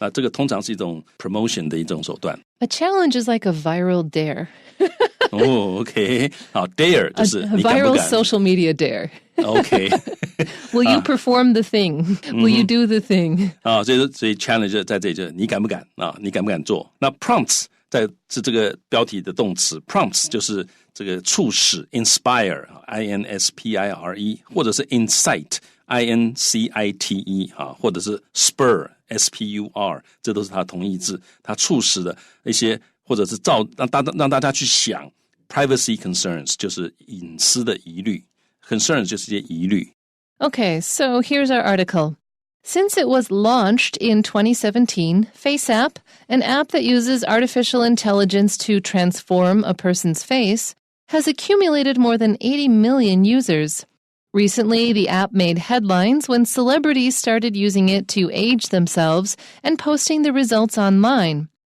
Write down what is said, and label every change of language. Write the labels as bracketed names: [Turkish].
[Chinese] 那这个通常是一种 promotion 的一种手段。 [English] A challenge is like a viral dare. [Chinese] OK 好 dare 就是你敢不敢 [English] viral social media dare. OK Will you perform the thing? Will you do the thing? [Chinese] 所以 challenge 在这里就是你敢不敢你敢不敢做。那 prompts 是这个标题的动词 prompts 就是这个促使 inspire inspire 或者是 incite incite 或者是 spur spur 这都是它的同义字，它促使的一些或者是让大家去想 privacy concerns 就是隐私的疑虑 concerns 就是一些疑虑。 [English] Okay, so here's our article. Since it was launched in 2017, FaceApp, an app that uses artificial intelligence to transform a person's face, has accumulated more than 80 million users. Recently, the app made headlines when celebrities started using it to age themselves and posting the results online.